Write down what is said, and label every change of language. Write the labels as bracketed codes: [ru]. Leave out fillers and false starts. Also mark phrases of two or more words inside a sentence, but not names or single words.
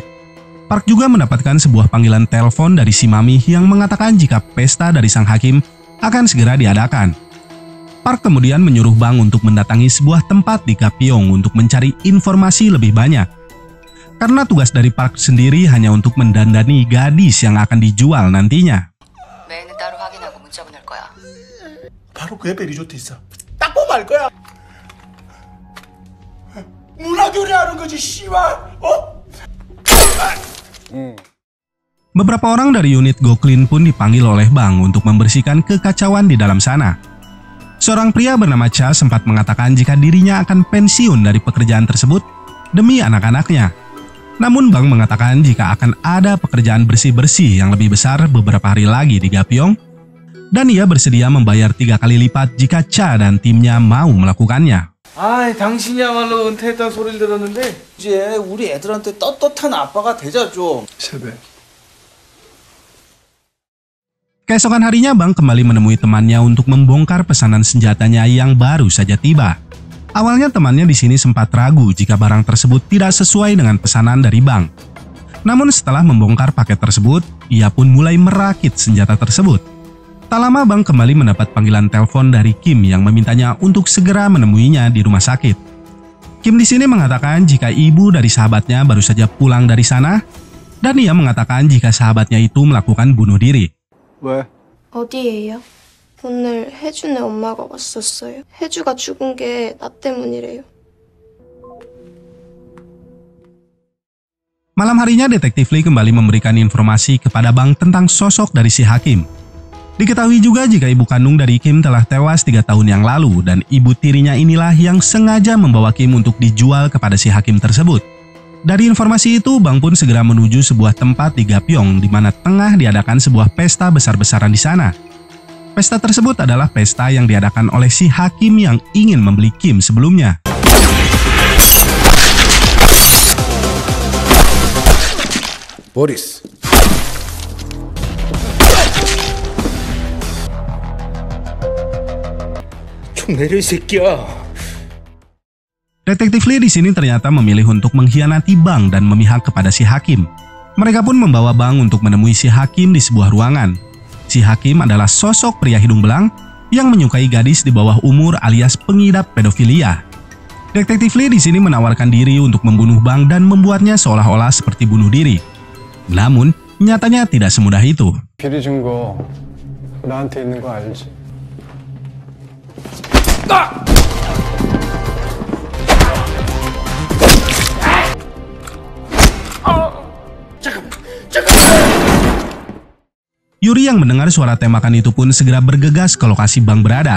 [id] Park juga mendapatkan sebuah panggilan telepon dari si Mami yang mengatakan jika pesta dari sang hakim akan segera diadakan. Park kemudian menyuruh Bang untuk mendatangi sebuah tempat di Gapyeong untuk mencari informasi lebih banyak. Karena tugas dari Park sendiri hanya untuk mendandani gadis yang akan dijual nantinya. [ko] 메일은 따로 확인하고 문자 보낼 거야. 바로 그 옆에 리조트 있어. 딱 보면 알 거야. 문화교류하는 거지, 씨발. 어? [id] Beberapa orang dari unit Goklin pun dipanggil oleh Bang untuk membersihkan kekacauan di dalam sana. Seorang pria bernama Cha sempat mengatakan jika dirinya akan pensiun dari pekerjaan tersebut demi anak-anaknya. Namun Bang mengatakan jika akan ada pekerjaan bersih-bersih yang lebih besar beberapa hari lagi di Gapyeong, dan ia bersedia membayar 3 kali lipat jika Cha dan timnya mau melakukannya. [ko] 아, 당신이야말로 은퇴했다는 소리를 들었는데 이제 우리 애들한테 떳떳한 아빠가 되자 좀. 3배. [id] Keesokan harinya Bang kembali menemui temannya untuk membongkar pesanan senjatanya yang baru saja tiba. Awalnya temannya di sini sempat ragu jika barang tersebut tidak sesuai dengan pesanan dari Bang. Namun setelah membongkar paket tersebut, ia pun mulai merakit senjata tersebut. Tak lama Bang kembali mendapat panggilan telepon dari Kim yang memintanya untuk segera menemuinya di rumah sakit. Kim di sini mengatakan jika ibu dari sahabatnya baru saja pulang dari sana, dan ia mengatakan jika sahabatnya itu melakukan bunuh diri. [ko] 왜? 어디예요? 오늘 혜준의 엄마가 왔었어요. 혜주가 죽은 게 나 때문이래요. [id] Malam harinya detektif Lee kembali memberikan informasi kepada Bang tentang sosok dari si hakim. Diketahui juga jika ibu kandung dari Kim telah tewas 3 tahun yang lalu dan ibu tirinya inilah yang sengaja membawa Kim untuk dijual kepada si hakim tersebut. Dari informasi itu, Bang pun segera menuju sebuah tempat di Gapyeong di mana tengah diadakan sebuah pesta besar-besaran di sana. Pesta tersebut adalah pesta yang diadakan oleh si hakim yang ingin membeli Kim sebelumnya. [ko] 보리스. 총 내려 이 새끼야. [id] Detektif Lee di sini ternyata memilih untuk mengkhianati Bang dan memihak kepada si hakim. Mereka pun membawa Bang untuk menemui si hakim di sebuah ruangan. Si hakim adalah sosok pria hidung belang yang menyukai gadis di bawah umur alias pengidap pedofilia. Detektif Lee di sini menawarkan diri untuk membunuh Bang dan membuatnya seolah-olah seperti bunuh diri. Namun, nyatanya tidak semudah itu. [ko] 비리 증거 나한테 있는 거 알지? [id] Yuri yang mendengar suara tembakan itu pun segera bergegas ke lokasi Bang berada.